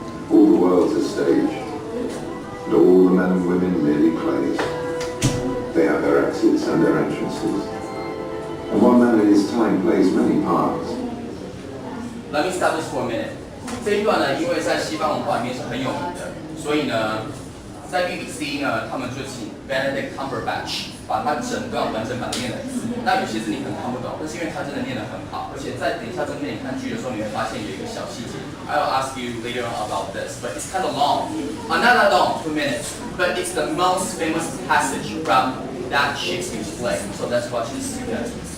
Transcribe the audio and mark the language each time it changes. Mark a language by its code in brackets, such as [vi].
[en] All the world's a stage, and all the men and women merely plays. They have their exits and their entrances, and one man in his time plays many parts. Let me stop this for a minute. [zh] 这一段呢，因为在西方文化里面是很有名的，所以呢，在 BBC 呢，他们就请 Benedict Cumberbatch 把它整段完整把它念了一次。那有些字你可能看不懂，但是因为它真的念得很好，而且在等一下中间你看剧的时候，你会发现有一个小细节。 [en] I will ask you later on about this, but it's kind of long. Not that long, 2 minutes, but it's the most famous passage from that Shakespeare's play. So let's watch this together.